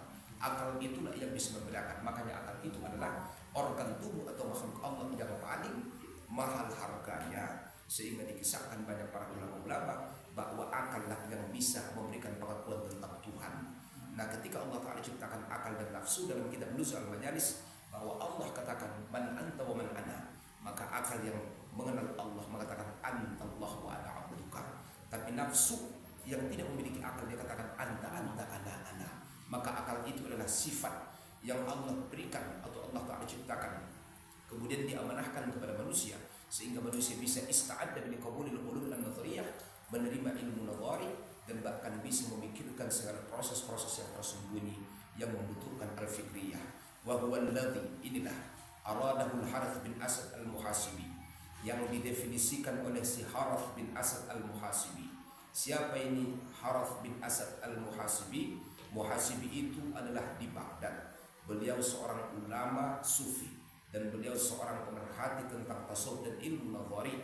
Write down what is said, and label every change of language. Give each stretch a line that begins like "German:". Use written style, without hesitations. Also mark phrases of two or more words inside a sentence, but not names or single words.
Indonesian: Akal itulah yang bisa membedakan. Makanya akal itu adalah organ tubuh atau makhluk Allah yang paling mahal harganya. Sehingga dikisahkan banyak para ulama-ulama bahwa akal lah yang bisa memberikan pengakuan tentang Tuhan. Nah, ketika Allah Ta'ala ciptakan akal dan nafsu dalam kitab Nuzul Al-Majalis, bahwa Allah katakan
Arabic: من أنت ومن أنا,
Indonesian: maka akal yang mengenal Allah mengatakan
Arabic: أنت الله وأنا عبدك.
Indonesian: Tapi nafsu yang tidak memiliki akal dia katakan
Arabic: أنت أنا.
Indonesian: Maka akal itu adalah sifat yang Allah berikan atau Allah Ta'ala ciptakan, kemudian diamanahkan kepada manusia sehingga manusia bisa
Arabic: استعد بقبول العلوم النظرية,
Indonesian: menerima ilmu nadhari, dan bahkan bisa memikirkan segala proses-proses yang tersembunyi yang membutuhkan al-fikriyah.
Arabic: وهو الذي,
Indonesian: inilah aradahu al-Harith bin Asad al-Muhasibi, yang didefinisikan oleh si Harith bin Asad al-Muhasibi. Siapa ini Harith bin Asad al-Muhasibi? Muhasibi itu adalah di Baghdad. Beliau seorang ulama sufi dan beliau seorang pemerhati tentang tasawuf dan ilmu nadhari.